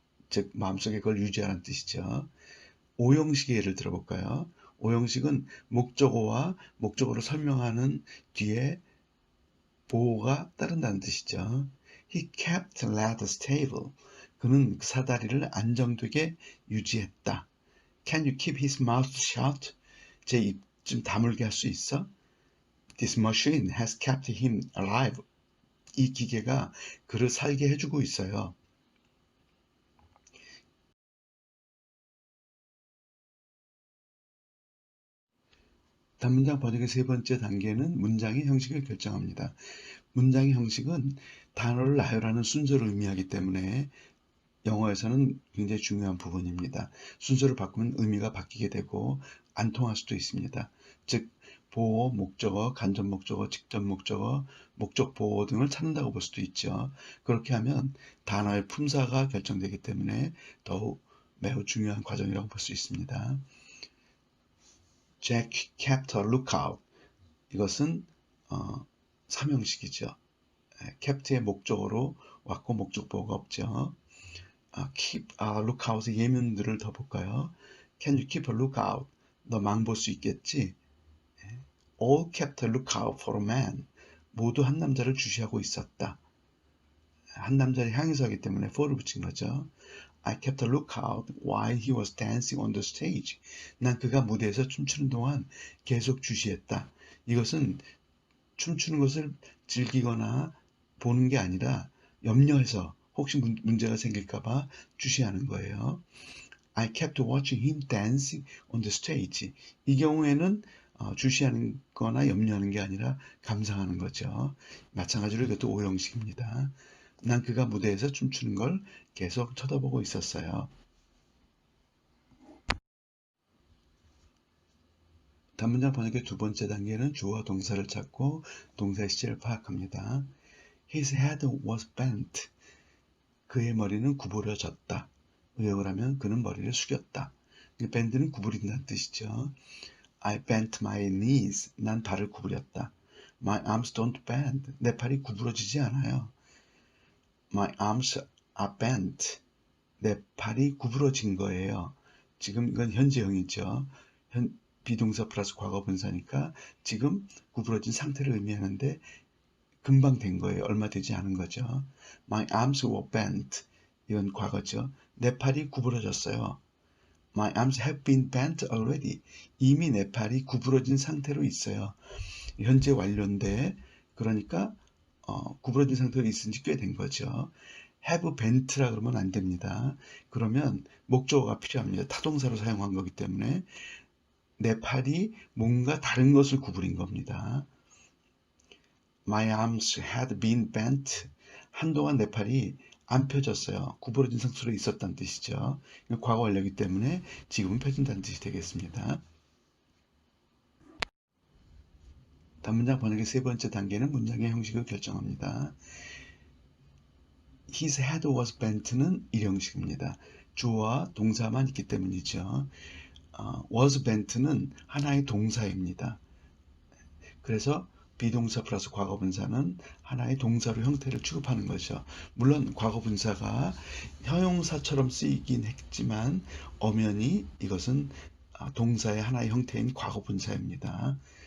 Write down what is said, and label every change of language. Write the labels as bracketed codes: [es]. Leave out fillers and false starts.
[ko] 즉 마음속에 그걸 유지하라는 뜻이죠. 5형식의 예를 들어볼까요? 오형식은 목적어와 목적어를 설명하는 뒤에 보호가 따른다는 뜻이죠. [en] He kept leather stable. [ko] 그는 사다리를 안정되게 유지했다. [en] Can you keep his mouth shut? [ko] 제 입 좀 다물게 할 수 있어? [en] This machine has kept him alive. [ko] 이 기계가 그를 살게 해주고 있어요. 단문장 번역의 세 번째 단계는 문장의 형식을 결정합니다. 문장의 형식은 단어를 나열하는 순서를 의미하기 때문에 영어에서는 굉장히 중요한 부분입니다. 순서를 바꾸면 의미가 바뀌게 되고 안 통할 수도 있습니다. 즉 보호, 목적어, 간접 목적어, 직접 목적어, 목적 보호 등을 찾는다고 볼 수도 있죠. 그렇게 하면 단어의 품사가 결정되기 때문에 더욱 매우 중요한 과정이라고 볼 수 있습니다. [en] Jack kept a lookout. [ko] 이것은 삼형식이죠. 캡트의 목적어로 왔고 목적 보호가 없죠. [en] keep a lookout [ko] 예문들을 더 볼까요? [en] Can you keep a lookout? [ko] 너 망 볼 수 있겠지? [en] All kept a lookout for a man. [ko] 모두 한 남자를 주시하고 있었다. 한 남자를 향해서 하기 때문에 for를 붙인 거죠. [en] I kept a lookout while he was dancing on the stage. [ko] 난 그가 무대에서 춤추는 동안 계속 주시했다. 이것은 춤추는 것을 즐기거나 보는 게 아니라 염려해서 혹시 문제가 생길까봐 주시하는 거예요. [en] I kept watching him dancing on the stage. [ko] 이 경우에는 주시하는 거나 염려하는 게 아니라 감상하는 거죠. 마찬가지로 이것도 오형식입니다. 난 그가 무대에서 춤추는 걸 계속 쳐다보고 있었어요. 단문장 번역의 두 번째 단계는 주어와 동사를 찾고 동사의 시제를 파악합니다. [en] His head was bent. [ko] 그의 머리는 구부러졌다. 의역을 하면 그는 머리를 숙였다. bend는 구부린다는 뜻이죠. [en] I bent my knees. [ko] 난 발을 구부렸다. [en] My arms don't bend. [ko] 내 팔이 구부러지지 않아요. [en] My arms are bent. [ko] 내 팔이 구부러진 거예요. 지금 이건 현재형이죠. 비동사 플러스 과거 분사니까 지금 구부러진 상태를 의미하는데 금방 된 거예요. 얼마 되지 않은 거죠. [en] My arms were bent. [ko] 이건 과거죠. 내 팔이 구부러졌어요. [en] My arms have been bent already. [ko] 이미 내 팔이 구부러진 상태로 있어요. 현재 완료인데 그러니까 구부러진 상태로 있은 지 꽤 된 거죠. have bent라 그러면 안 됩니다. 그러면 목적어가 필요합니다. 타동사로 사용한 거기 때문에 내 팔이 뭔가 다른 것을 구부린 겁니다. [en] My arms had been bent. [ko] 한동안 내 팔이 안 펴졌어요. 구부러진 상태로 있었다는 뜻이죠. 과거 완료이기 때문에 지금은 펴진다는 뜻이 되겠습니다. 단문장 번역의 세 번째 단계는 문장의 형식을 결정합니다. [en] His head was bent [ko] 는 일형식입니다. 주어와 동사만 있기 때문이죠. was bent는 하나의 동사입니다. 그래서 비동사 플러스 과거 분사는 하나의 동사로 형태를 취급하는 거죠. 물론 과거 분사가 형용사처럼 쓰이긴 했지만 엄연히 이것은 동사의 하나의 형태인 과거 분사입니다.